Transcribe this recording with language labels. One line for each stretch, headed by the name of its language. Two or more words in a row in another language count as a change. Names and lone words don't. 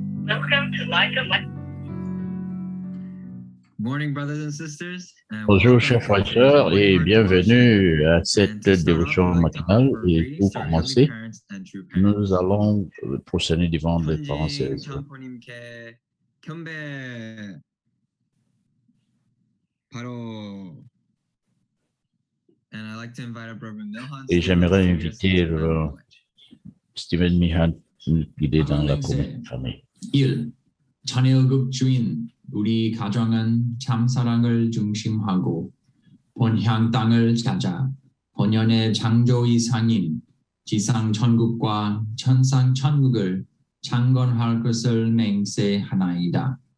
English: Welcome to Light of Life. Morning, brothers and sisters.
French: Bonjour, chers frères et sœurs, et bienvenue à cette dévotion matinale. Et pour commencer, nous allons procéder devant les parents célestes. Et j'aimerais inviter Stephen Mihan qui guider dans la famille. 1.
Korean: 자녀극 주인 우리 가정은 참사랑을 중심하고 본향 땅을 가자. 본연의 창조 이상인 지상 천국과 천상 천국을 창건할 것을 맹세하나이다.